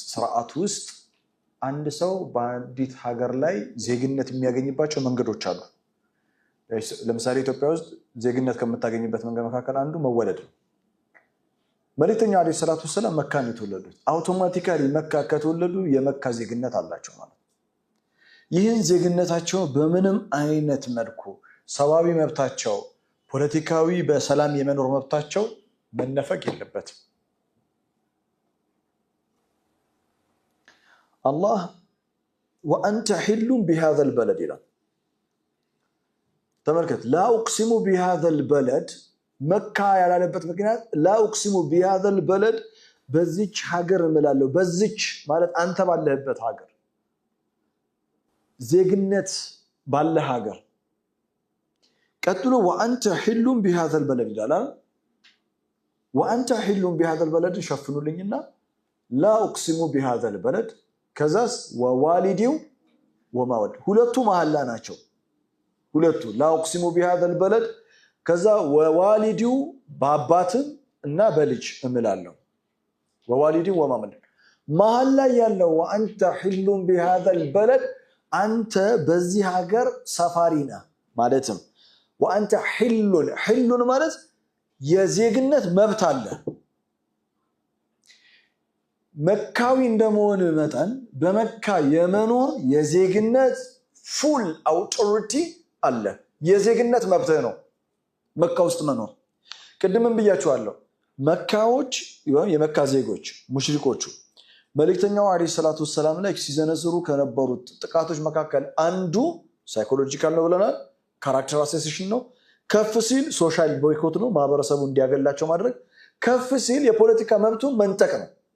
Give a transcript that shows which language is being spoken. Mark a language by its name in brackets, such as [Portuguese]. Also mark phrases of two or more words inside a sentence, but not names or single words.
[Amharic] ስርዓት ውስጥ አንድ ሰው በአንዲት ሀገር ላይ ዜግነት የሚያገኝባቸው መንገዶች አሉ ለምሳሌ ኢትዮጵያ ውስጥ ዜግነት ከምታገኝበት መንገድ መካከል አንዱ መወለድ ነው መልእክተኛው [Arabic] عليه الصلاة والسلام [Amharic] መካ ነው የተወለዱት አውቶማቲካሊ መካ ከተወለዱ የመካ ዜግነት አላቸው ማለት ይህን ዜግነታቸው በምንም አይነት መልኩ ሰዋዊ መብታቸው ፖለቲካዊ በሰላም የመኖር መብታቸው መነፈቅ የለበትም አላህ [Arabic] وانت حل بهذا البلد [Amharic] ይላል ተመልከት [Arabic] لا اقسم بهذا البلد [Amharic] መካ ያላለበት ምክንያት [Arabic] لا اقسم بهذا البلد [Amharic] በዚች ሀገር እምላለሁ በዚች ማለት አንተ ባለህበት ሀገር ዜግነት ባለ ሀገር ቀጥሎ [Arabic] وانت حل بهذا البلد [Amharic] ይላል [Arabic] وانت حل بهذا البلد [Amharic] ሸፍኑልኝና [Arabic] لا اقسم بهذا البلد [Amharic] ከዛስ [Arabic] ووالد وما ولد [Amharic] ሁለቱ መሐላ ናቸው ሁለቱ [Arabic] لا اقسم بهذا البلد [Amharic] ከዛ ወዋሊዲው በአባትም እና በልጅ እምላለሁ [Arabic] ووالد وما ولد [Amharic] መሐላ ያለው [Arabic] وانت حل بهذا البلد [Amharic] አንተ በዚህ ሀገር ሰፋሪ ነህ ማለትም [Arabic] وانت حل [Amharic] ማለት የዜግነት መብት አለ መካዊ እንደመሆን መጠን በመካ የመኖር የዜግነት [English] full authority [Amharic] አለ የዜግነት መብት ነው መካ ውስጥ መኖር ቅድምም ብያችኋለሁ መካዎች የመካ ዜጎች ሙሽሪኮቹ መልእክተኛው [Arabic] عليه الصلاة والسلام [Amharic] ላይ ሲዘነዝሩ ከነበሩት ጥቃቶች መካከል አንዱ ሳይኮሎጂካል ነው ብለናል [English] character assassination [Amharic] ነው ከፍ ሲል [English] social boycott [Amharic] ነው ማህበረሰቡ እንዲያገላቸው ማድረግ ከፍ ሲል የፖለቲካ መብቱን መንጠቅ ነው